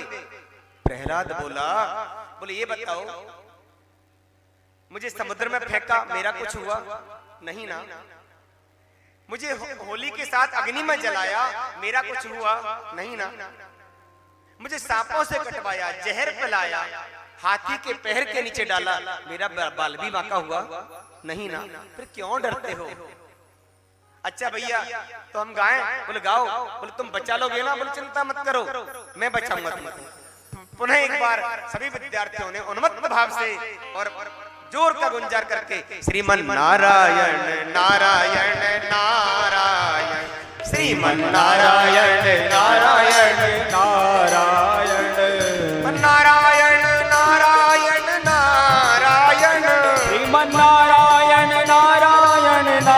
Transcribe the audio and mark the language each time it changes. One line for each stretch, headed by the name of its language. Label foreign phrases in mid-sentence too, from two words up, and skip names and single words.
Hindi: प्रहलाद बोले ये बताओ, मुझे समुद्र में फेंका मेरा कुछ हुआ नहीं ना, मुझे होली के साथ अग्नि में जलाया मेरा कुछ हुआ नहीं ना, मुझे सांपों से कटवाया, जहर पिलाया, हाथी के पैर के नीचे डाला, मेरा बाल भी बांका हुआ नहीं ना, फिर क्यों डरते हो? अच्छा भैया तो हम गाएं? बोले गाओ। बोले तुम बचा लोगे ना? बोले चिंता मत करो मैं बचाऊंगा तुमको। पुनः एक बार सभी विद्यार्थियों ने उन्मत्त भाव से और जोर का गुंजार करके श्रीमन नारायण नारायण नारायण, श्रीमन नारायण नारायण नारायण, नारायण नारायण नारायण, श्रीमन नारायण नारायण